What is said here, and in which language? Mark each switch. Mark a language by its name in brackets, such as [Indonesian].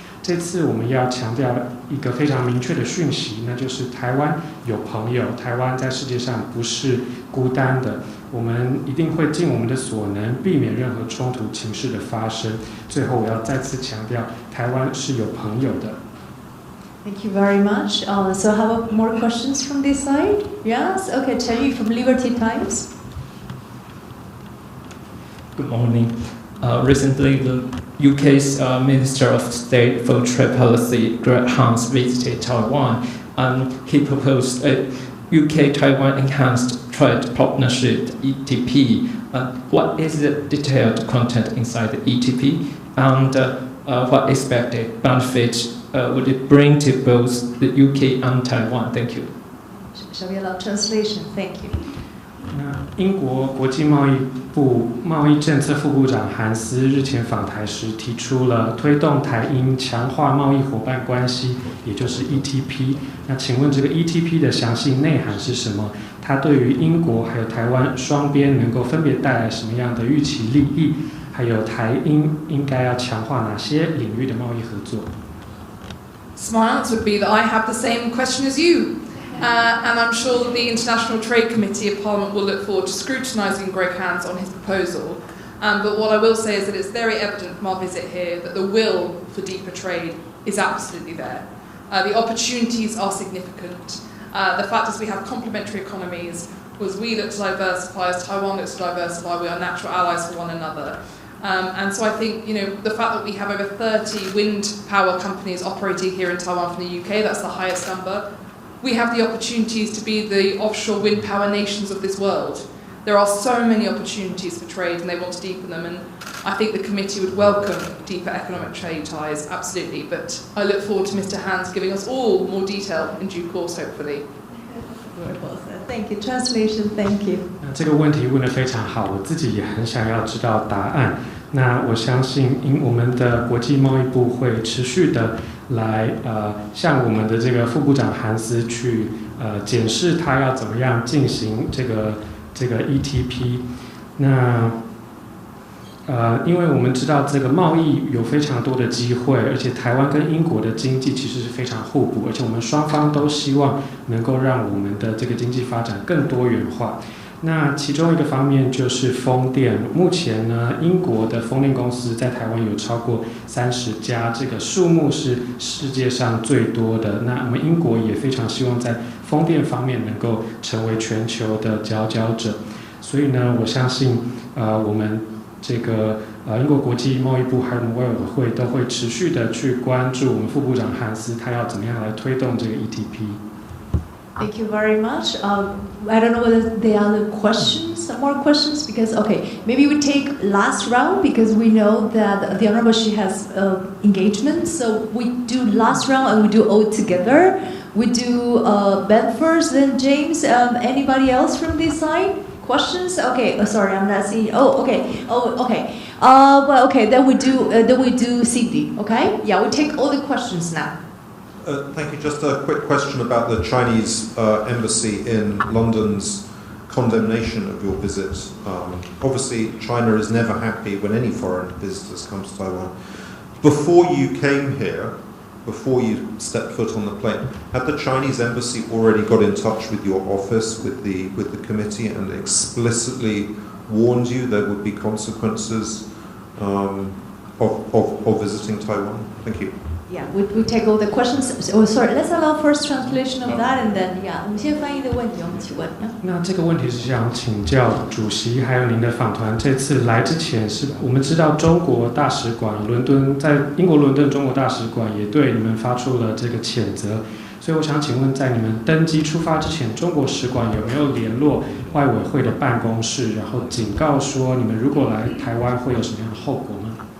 [Chinese] 这次我们要强调一个非常明确的讯息，那就是台湾有朋友，台湾在世界上不是孤单的。我们一定会尽我们的所能，避免任何冲突情势的发生。最后，我要再次强调，台湾是有朋友的。 [English] Thank you very much. So how about more questions from this side? Yes? Okay, Terry from Liberty Times. Good morning. Recently, the UK's Minister of State for Trade Policy, Greg Hunt, visited Taiwan, and he proposed a UK-Taiwan Enhanced Trade Partnership, ETP. What is the detailed content inside the ETP, and what expected benefits would it bring to both the UK and Taiwan? Thank you. Shall we allow translation? Thank you. [Chinese] 英国国际贸易部贸易政策副部长韩斯日前访台时提出了推动台英强化贸易伙伴关系，也就是 ETP。那请问这个 ETP 的详细内涵是什么？它对于英国还有台湾双边能够分别带来什么样的预期利益？还有台英应该要强化哪些领域的贸易合作？ [English] My answer would be that I have the same question as you. And I'm sure that the International Trade Committee of Parliament will look forward to scrutinising Greg Hunt on his proposal. But what I will say is that it's very evident from our visit here that the will for deeper trade is absolutely there. The opportunities are significant. The fact is we have complementary economies. As we look to diversify, as Taiwan looks to diversify, we are natural allies for one another. And so I think, the fact that we have over 30 wind power companies operating here in Taiwan from the UK, that's the highest number. We have the opportunities to be the offshore wind power nations of this world. There are so many opportunities for trade and they want to deepen them, and I think the committee would welcome deeper economic trade ties, absolutely, but I look forward to Mr. Hans giving us all more detail in due course, hopefully. Thank you. Translation, thank you. [Chinese] 这个问题问得非常好，我自己也很想要知道答案。那我相信，我们的国际贸易部会持续的来向我们的这个副部长韩斯去检视他要怎么样进行这个 ETP。那因为我们知道这个贸易有非常多的机会，而且台湾跟英国的经济其实是非常互补，而且我们双方都希望能够让我们的这个经济发展更多元化。那其中一个方面就是风电，目前呢，英国的风电公司在台湾有超过30家，这个数目是世界上最多的。那我们英国也非常希望在风电方面能够成为全球的佼佼者。所以呢，我相信我们这个英国国际贸易部还有外委会都会持续的去关注我们副部长汉斯他要怎么样来推动这个 ETP。 [English] Thank you very much. I don't know whether there are other questions, more questions, because, okay, maybe we take last round because we know that the Honorable She has engagement. So we do last round and we do all together. We do Ben first, then James. Anybody else from this side? Questions? Okay, sorry, I'm not seeing. Oh, okay. Well, okay, then we do Cindy, okay? Yeah, we take all the questions now. Thank you. Just a quick question about the Chinese embassy in London's condemnation of your visit. Obviously, China is never happy when any foreign visitors come to Taiwan. Before you came here, before you stepped foot on the plane, had the Chinese embassy already got in touch with your office, with the committee, and explicitly warned you there would be consequences of visiting Taiwan? Thank you. Yeah, we take all the questions. Oh, sorry. Let's allow first translation of that, and then yeah. [Chinese] 我们先翻译的问题，我们请问。那这个问题是想请教主席，还有您的访团，这次来之前，是我们知道中国大使馆伦敦在英国伦敦中国大使馆也对你们发出了这个谴责，所以我想请问，在你们登机出发之前，中国使馆有没有联络外委会的办公室，然后警告说你们如果来台湾会有什么样的后果吗？